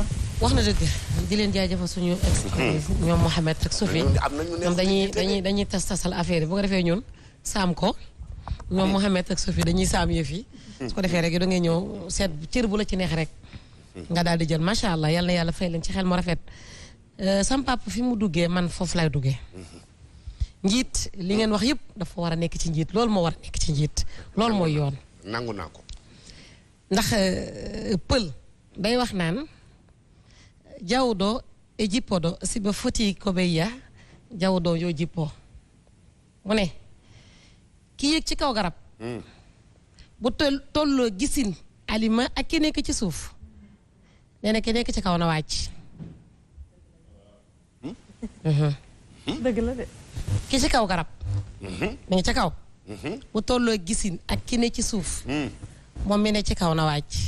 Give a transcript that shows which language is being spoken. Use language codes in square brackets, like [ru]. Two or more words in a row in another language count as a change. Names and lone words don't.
[wo] wax na dëgg di leen jaajëfal suñu ex ñoom Mohamed ak Sophie ñoom dañuy tasal affaire yi bu ko defee ñun saam ko ñoom Mohamed ak Sophie dañuy saam yëf yi su ko defee rek da ngay ñëw seet cër bu la ci neex rek nga daal di jël [ar] macha allah [wo] yal na yàlla fay leen ci xel mu rafet sam papa fi mu duggee man foofu lay duggee njiit li ngeen wax yëpp dafa war a nekk ci njiit loolu moo war a nekk ci njiit loolu mooy yoon nangu naa ko ndax pël day wax naan [ff] jawdo e jippoɗo siba foti koɓe yiya jawdo yo jippo [wo] mu ne ki yéeg ci kaw garab bu tolloo gisin alima ak ki nekk ci suuf nee na ki nekk ci kaw na wàcc dëgg la de ki ci kaw garab mi ngi ci kaw bu tolloo gisin ak ki ne ci suuf moom mi ne ci kaw na wàcc